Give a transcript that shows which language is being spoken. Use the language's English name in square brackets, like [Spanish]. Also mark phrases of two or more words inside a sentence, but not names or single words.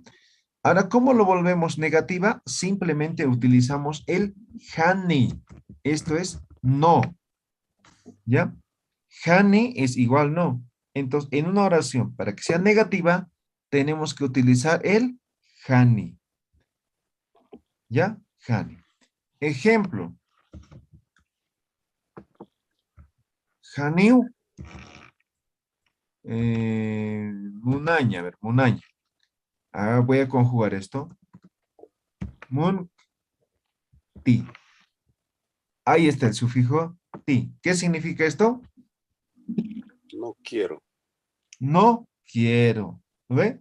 [Spanish] Ahora, ¿cómo lo volvemos negativa? Simplemente utilizamos el hani. Esto es no, ¿ya? Hani es igual no. Entonces, en una oración, para que sea negativa, tenemos que utilizar el hani, ¿ya? Hani. Ejemplo. Haniu. Munaña, a ver, munaña. Ahora voy a conjugar esto. Mun, ti. Ahí está el sufijo ti. ¿Qué significa esto? No quiero. No quiero. ¿Lo ve?